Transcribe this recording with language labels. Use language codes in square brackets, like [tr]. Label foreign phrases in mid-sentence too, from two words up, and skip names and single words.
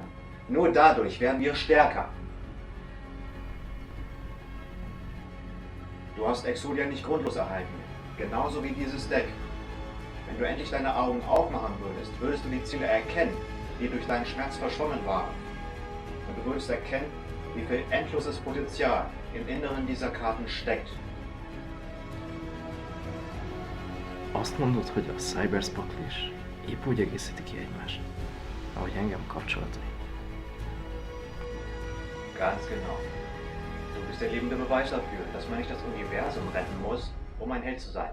[de] Nur dadurch werden wir stärker. Du hast Exodia nicht grundlos erhalten. Genauso wie dieses Deck. Wenn du endlich deine Augen aufmachen würdest, würdest du die Ziele erkennen, die durch deinen Schmerz verschwommen waren. Und du würdest erkennen, wie viel endloses Potenzial im Inneren dieser Karten steckt. [hu] Azt mondod, hogy a Cybers pakli is épp úgy egészíti ki egymást, ahogy engem kapcsolatai. [de] Ganz genau. Du bist der lebende Beweis dafür, dass man nicht das Universum retten muss, um ein Held zu sein.